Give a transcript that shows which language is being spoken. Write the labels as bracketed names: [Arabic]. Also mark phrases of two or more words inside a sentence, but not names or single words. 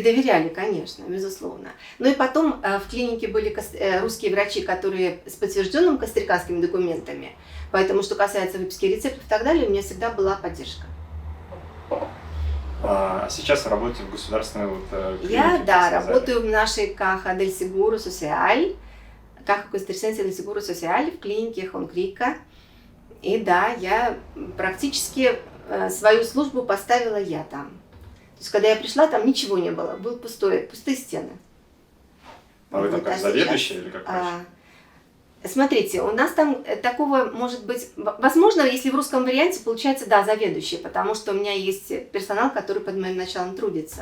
[Russian] И доверяли, конечно, безусловно. Ну и потом в клинике были русские врачи, которые с подтвержденными костариканскими документами. Поэтому, что касается выписки рецептов и так далее, у меня всегда была поддержка. А сейчас вы работаете в государственной клинике? Я, работаю в нашей Caja del Seguro Social, Caja Costarricense del Seguro Social в клинике Хонкрика. И да, я практически свою службу поставила я там. То есть, когда я пришла, там ничего не было, были пустые стены. А вы там как заведующая или как врач? Смотрите, у нас там такого может быть, возможно, если в русском варианте получается, да, заведующая, потому что у меня есть персонал, который под моим началом трудится.